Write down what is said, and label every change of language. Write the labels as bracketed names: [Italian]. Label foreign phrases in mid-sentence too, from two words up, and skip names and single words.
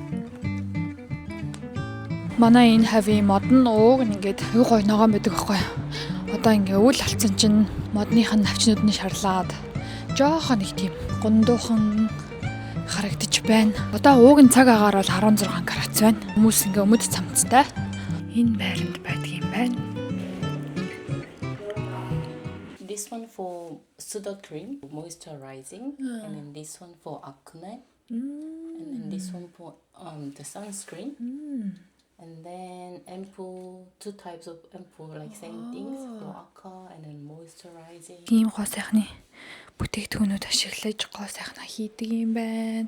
[Mongolian] Манай энэ heavy модон ууг ингээд юу гоё ногоон байдаг аахгүй. Одоо ингээ өвөл алдсан чинь модных нь навчнууд нь шарлаад жоохон нэг тийм гундуухан харагдаж байна. Одоо уугийн цаг агаар бол 16 градус байна. Хүмүүс ингээ өмд цамцтай энэ байранд байдаг юм байна. [English] This one for pseudo cream, moisturizing, and then this one for acne, and then this one for the sunscreen. And then ampoule, 2 types of ampoule, like same things for aqua and then moisturizing. [Mongolian] Ийм гоо сайхны бүтээгдэхүүнүүд ашиглаж гоо сайхна хийдэг юм байна.